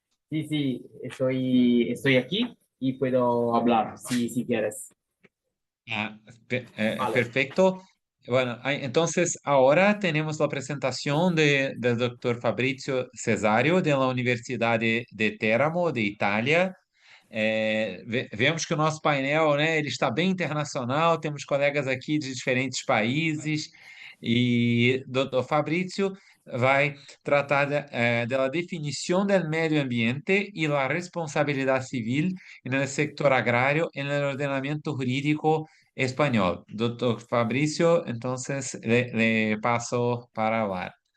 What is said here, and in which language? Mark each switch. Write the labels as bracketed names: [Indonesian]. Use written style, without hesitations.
[Spanish] Sí, sí, estoy aquí y puedo hablar si quieres. Ah, Vale. perfecto. Bueno, entonces ahora tenemos la presentación del doctor Fabrizio Cesario de la Universidad de Teramo, de Itália. [Portuguese] Vemos que o nosso painel, né, ele está bem internacional, temos colegas aqui de diferentes países e Dr. Fabrizio vai tratar da definição do meio ambiente e da responsabilidade civil no sector agrário no ordenamento jurídico espanhol. [Spanish] Doctor Fabrizio, entonces le paso para hablar.